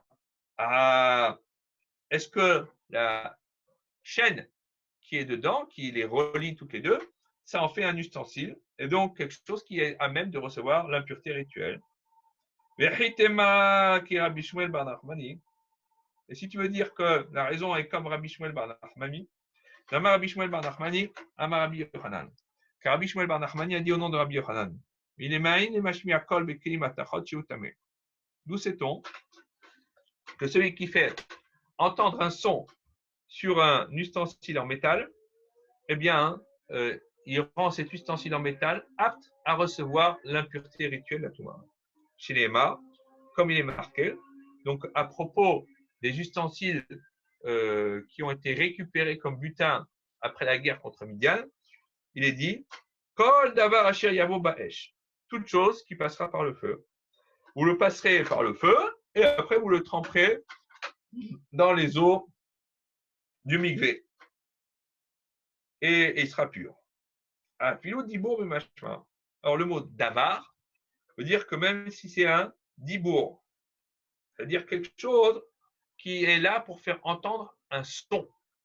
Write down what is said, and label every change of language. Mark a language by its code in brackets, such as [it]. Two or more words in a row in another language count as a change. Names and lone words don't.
[fr] Ah, est-ce que la chaîne qui est dedans, qui les relie toutes les deux, ça en fait un ustensile, et donc quelque chose qui est à même de recevoir l'impureté rituelle. Et si tu veux dire que la raison est comme Rabbi Shmuel bar Nachmani, Rabbi Shmuel bar Nachmani, Amar Rabbi Yochanan. Car Rabbi Shmuel bar Nachmani a dit au nom de Rabbi Yochanan, d'où sait-on que celui qui fait entendre un son sur un ustensile en métal, eh bien, il rend cet ustensile en métal apte à recevoir l'impureté rituelle de la Touma. Chez les Emma, comme il est marqué, donc à propos des ustensiles qui ont été récupérés comme butin après la guerre contre Midian, il est dit [he] כל דבר אשר יבוא באש, [fr] toute chose qui passera par le feu. Vous le passerez par le feu et après vous le tremperez dans les eaux du mikvé et il sera pur. Alors le mot davar veut dire que même si c'est un dibour, c'est-à-dire quelque chose qui est là pour faire entendre un son.